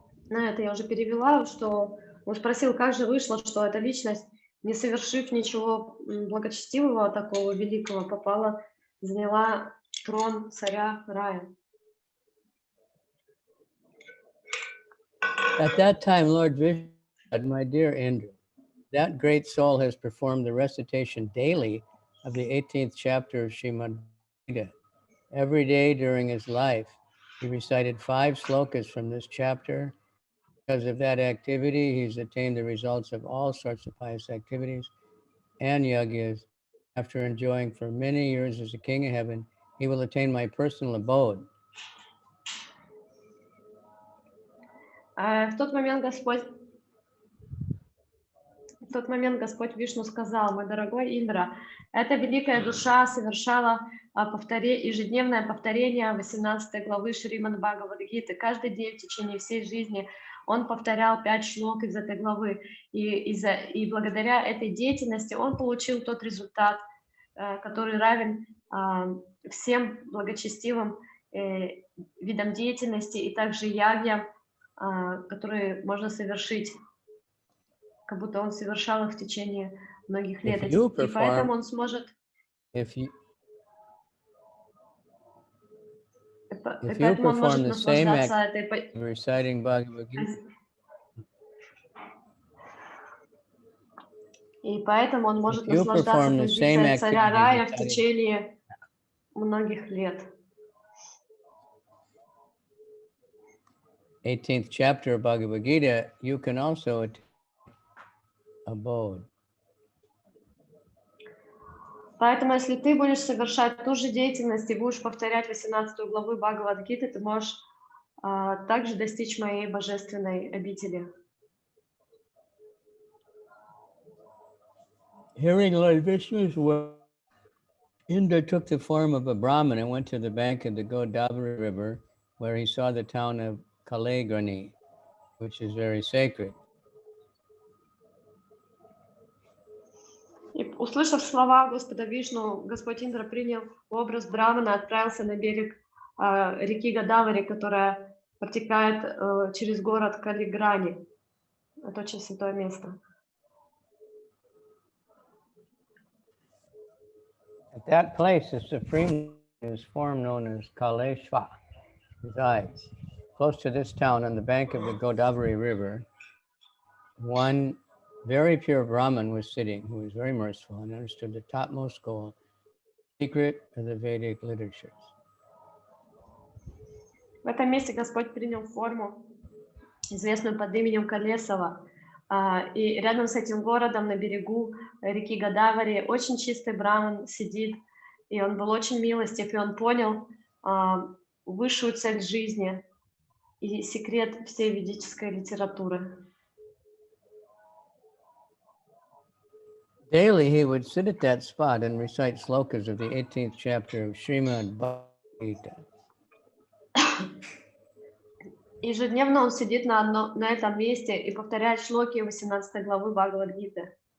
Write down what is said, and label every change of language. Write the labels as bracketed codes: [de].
[ru] На это я уже перевела, что он спросил, как же вышло, что эта личность, не совершив ничего благочестивого такого великого, попала, заняла трон царя рая. [en] At that time, Lord Vishnu said, my dear Indra, that great soul has performed the recitation daily of the 18th chapter of Bhagavad-Gita. Every day during his life, he recited 5 shlokas from this chapter. Because of that activity, he's attained the results of all sorts of pious activities and yagyas. After enjoying for many years as a king of heaven, he will attain my personal abode. [ru] В тот момент Господь Вишну сказал: мой дорогой Индра, эта великая душа совершала ежедневное повторение 18 главы Шримад Бхагавад-гиты. Каждый день в течение всей жизни он повторял 5 шлок из этой главы. И благодаря этой деятельности он получил тот результат, который равен всем благочестивым видам деятельности и также ягьям, которые можно совершить, как будто он совершал их в течение многих лет. И поэтому он сможет... Поэтому он может наслаждаться этой... И поэтому он может наслаждаться позицией царя рая в течение многих лет. [en] 18th chapter of Bhagavad-Gita, you can also attain abode. [ru] Поэтому, если ты будешь совершать ту же деятельность и будешь повторять 18 главу Бхагавад-гиты, ты можешь также достичь моей божественной обители. [en] Hearing Lord Vishnu's word, Indra took the form of a Brahmin and went to the bank of the Godavari river, where he saw the town of Kalegrani, which is very sacred. [ru] И, услышав слова Господа Вишну, Господь Индра принял образ Брамана, отправился на берег реки Годавари, которая протекает через город Калиграни. Это очень святое место. [en] At that place, the supreme is form known as Kaleshva resides. Close to this town, on the bank of the Godavari river, one very pure Brahmin was sitting, who was very merciful and understood the topmost goal, secret of the Vedic literatures. [ru] В этом месте Господь принял форму, известную под именем Калесова. И рядом с этим городом, на берегу реки Годавари, очень чистый браман сидит, и он был очень милостив, и он понял высшую цель жизни и секрет всей ведической литературы. [en] Daily, he would sit at that spot and recite shlokas of the 18th chapter of Srimad Bhagavad-Gita. [ru] Ежедневно он сидит на этом месте и повторяет шлоки 18 главы Бхагавад-гиты.